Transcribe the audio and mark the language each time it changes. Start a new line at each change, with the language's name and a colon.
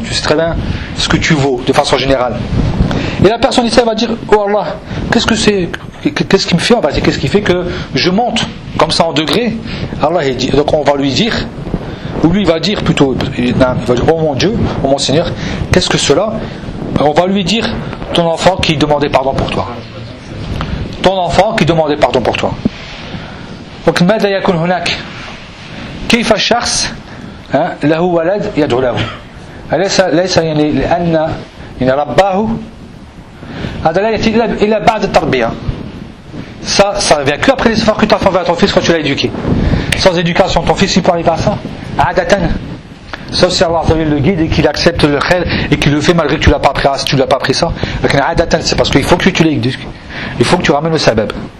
French: Tu sais très bien ce que tu vaux de façon générale. Et la personne ici va dire, oh Allah, qu'est-ce que c'est, qu'est-ce qui me fait en vérité, qu'est-ce qui fait que je monte comme ça en degré? Allah il dit, donc on va lui dire, ou lui il va dire plutôt, il va dire, oh mon Dieu, oh mon Seigneur, qu'est-ce que cela? On va lui dire, ton enfant qui demandait pardon pour toi. Ton enfant qui demandait pardon pour toi. Donc,
Arabic: ماذا يكون هناك؟ كيف الشخص له ولد يدعو له؟ ليس يعني لأن يعني رباه هذا لا يأتي إلا بعد التربية.
French: Ça vient que après les efforts que tu as fait envers ton fils quand tu l'as éduqué. Sans éducation, ton fils il peut arriver à ça.
Arabic: عادةً.
French: Sauf si Allah Azawajal le guide et qu'il accepte le khair et qu'il le fait malgré que tu ne l'as pas appris, tu l'as pas appris ça.
Arabic: عادةً,
French: c'est parce qu'il faut que tu l'éduques. Il faut que tu ramènes le sabab.